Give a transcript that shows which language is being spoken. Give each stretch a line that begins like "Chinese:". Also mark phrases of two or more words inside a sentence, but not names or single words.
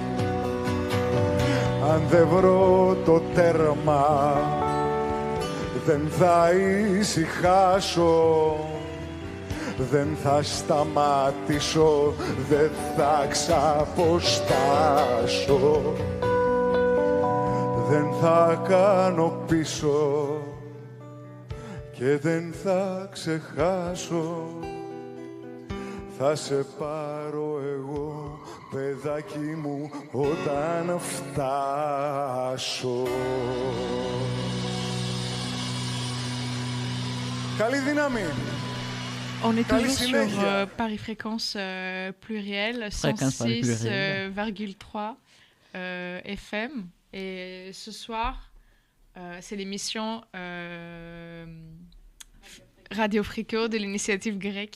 Greek: Αν δεν βρω το τέρμα, δεν θα ησυχάσω, δεν θα σταματήσω, δεν θα ξαποστάσω, δεν θα κάνω πίσω και δεν θα ξεχάσω. Θα σε πάρω εγώ, παιδάκι μου, όταν φτάσω. Καλή δύναμη!
French: On est
Greek: Καλή
French: toujours sur
Greek: συνέχεια.
French: Paris Fréquence pluriel, Fréquence Paris pluriel. 106,3 FM. Et ce soir, c'est l'émission Radio Frico de l'initiative grecque.